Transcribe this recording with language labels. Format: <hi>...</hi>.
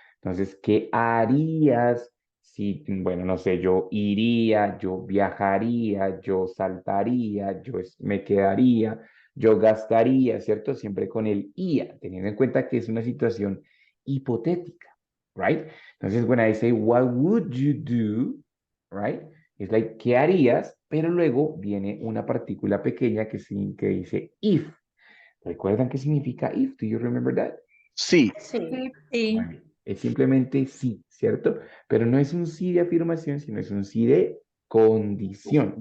<es>Entonces, ¿qué harías si, bueno, no sé, yo iría, yo viajaría, yo saltaría, me quedaría, yo gastaría, ¿cierto? Siempre con el ia, teniendo en cuenta que es una situación hipotética, right?</es> <en>Entonces, when I say, what would you do, right?</en> <es>Es like, ¿qué harías? Pero luego viene una partícula pequeña que dice if. ¿Recuerdan qué significa if?</es> <en>Do you remember that?</en> <es>Sí. Sí. Sí. Sí. Muy bien. Es simplemente sí, ¿cierto? Pero no es un sí de afirmación, sino es un sí de condición.</es>